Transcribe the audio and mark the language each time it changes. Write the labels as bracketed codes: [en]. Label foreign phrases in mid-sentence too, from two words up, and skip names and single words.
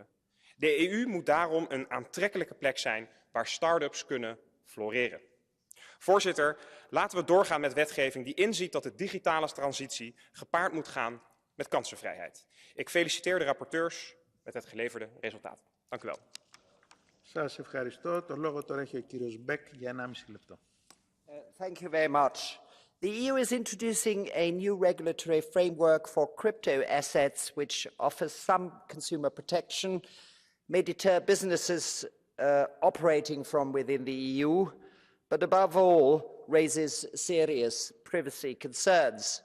[nl] De EU moet daarom een aantrekkelijke plek zijn waar start-ups kunnen floreren. Voorzitter, laten we doorgaan met wetgeving die inziet dat de digitale transitie gepaard moet gaan met kansenvrijheid. Ik feliciteer de rapporteurs met het geleverde resultaat. Dank u wel. [el] Σας ευχαριστώ. Το λόγο τώρα έχει ο κύριος Μπεκ για 1,5 λεπτό. [en] Thank you very much. The EU is introducing a new regulatory framework for crypto assets, which offers some consumer protection, may deter businesses operating from within the EU, but above all, raises serious privacy concerns.